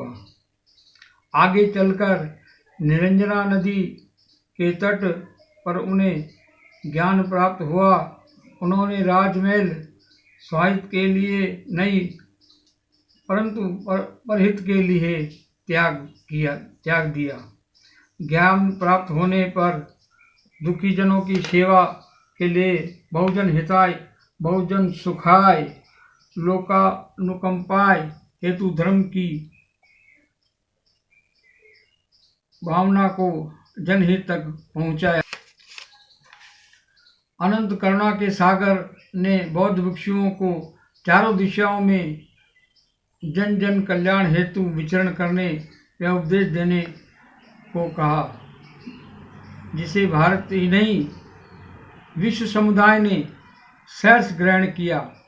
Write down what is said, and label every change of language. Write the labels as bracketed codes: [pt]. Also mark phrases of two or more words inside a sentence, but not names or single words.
[hi] आगे चलकर निरंजना नदी के तट पर उन्हें ज्ञान प्राप्त हुआ। उन्होंने राजमहल स्वाहित के लिए नहीं परंतु परहित के लिए त्याग दिया। ज्ञान प्राप्त होने पर दुखी जनों की सेवा के लिए [sa] बहुजन हिताय बहुजन सुखाय लोकानुकंपाय [hi] हेतु धर्म की भावना को जनहित तक पहुंचाया। अनंत करुणा के सागर ने बौद्ध भिक्षुओं को चारों दिशाओं में जन जन कल्याण हेतु विचरण करने व उपदेश देने को कहा, जिसे भारत ही नहीं विश्व समुदाय ने सहर्ष ग्रहण किया।